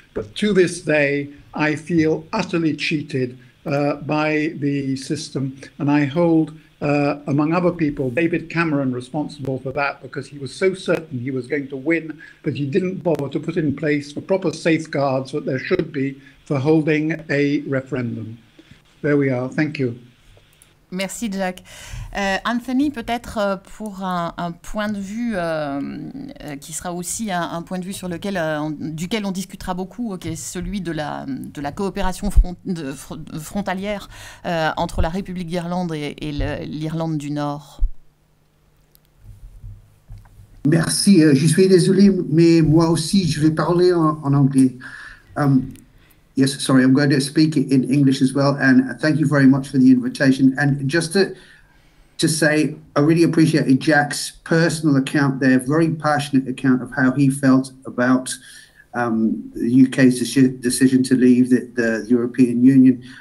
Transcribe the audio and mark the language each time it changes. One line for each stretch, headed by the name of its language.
English: But to this day, I feel utterly cheated by the system, and I hold, among other people, David Cameron responsible for that, because he was so certain he was going to win, but he didn't bother to put in place the proper safeguards that there should be for holding a referendum. There we are. Thank you.
French: Merci, Jack. Anthony, peut-être pour un point de vue qui sera aussi un point de vue sur duquel on discutera beaucoup, qui est celui de la coopération frontalière entre la République d'Irlande et l'Irlande du Nord. Merci, je suis désolé, mais moi aussi, je vais parler en anglais.
English: Yes, sorry, I'm going to speak in English as well, and thank you very much for the invitation. And just to say, I really appreciated Jack's personal account there, very passionate account of how he felt about the UK's decision to leave the European Union.